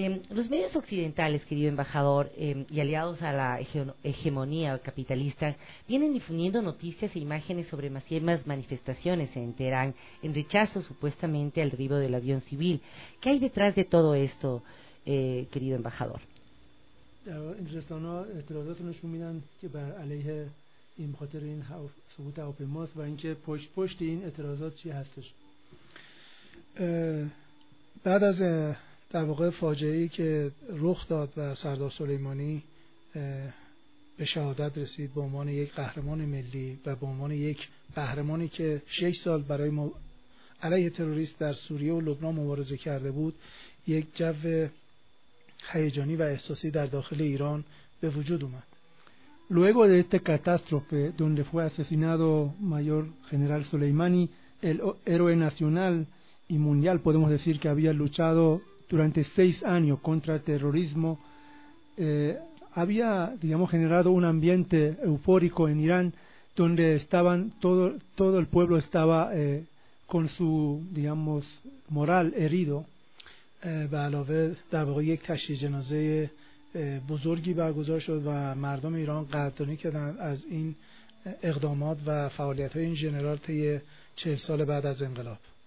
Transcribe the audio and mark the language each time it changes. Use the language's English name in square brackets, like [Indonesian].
[Spanish] Los medios occidentales, querido embajador, y aliados a la hegemonía capitalista, vienen difundiendo noticias e imágenes sobre masivas manifestaciones en Teherán en rechazo supuestamente al derribo del avión civil. ¿Qué hay detrás de todo esto, querido embajador? [Persian] در این رسانه ها اعتراضات نشون میدن که بر علیه این خاطر این سقوط هواپیماست و اینکه پشت این اعتراضات چی هستش. بعد از در واقع فاجعه ای که رخ داد و سردار سلیمانی به شهادت رسید به عنوان یک قهرمان ملی و به عنوان یک قهرمانی که 6 سال برای علیه تروریست در سوریه و لبنان مبارزه کرده بود، یک جو هیجانی و احساسی در داخل ایران به وجود اومد. [Spanish] Luego de esta catástrofe donde fue asesinado mayor general Soleimani, el héroe nacional y mundial podemos decir que había luchado durante 6 años contra el terrorismo, había, digamos, generado un ambiente eufórico en Irán donde estaban todo el pueblo estaba con su, digamos, moral herido. [Persian] به علاوه در واقع یک تشییع جنازه بزرگی برگزار شد و مردم ایران قدردانی کردند از این اقدامات و فعالیت‌های این ژنرال طی 40 سال بعد از انقلاب.